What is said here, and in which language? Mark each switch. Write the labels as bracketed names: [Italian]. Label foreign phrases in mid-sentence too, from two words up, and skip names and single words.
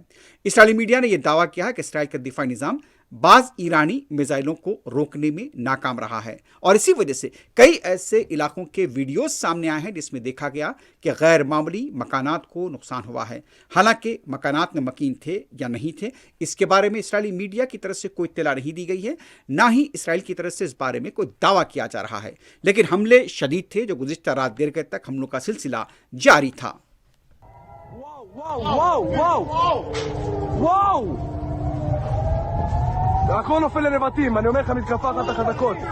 [Urdu] اسرائیلی میڈیا نے یہ دعویٰ کیا ہے کہ اسرائیل کا دفاعی نظام بعض ایرانی میزائلوں کو روکنے میں ناکام رہا ہے اور اسی وجہ سے کئی ایسے علاقوں کے ویڈیوز سامنے آئے ہیں جس میں دیکھا گیا کہ غیر معمولی مکانات کو نقصان ہوا ہے. حالانکہ مکانات میں مکین تھے یا نہیں تھے، اس کے بارے میں اسرائیلی میڈیا کی طرف سے کوئی اطلاع نہیں دی گئی ہے، نہ ہی اسرائیل کی طرف سے اس بارے میں کوئی دعویٰ کیا جا رہا ہے. لیکن حملے شدید تھے جو گزشتہ رات دیر گئے تک حملوں کا سلسلہ جاری تھا. [Hebrew] הכל נופל לנבטים, אני אומר לך מתקפה אחת החזקות.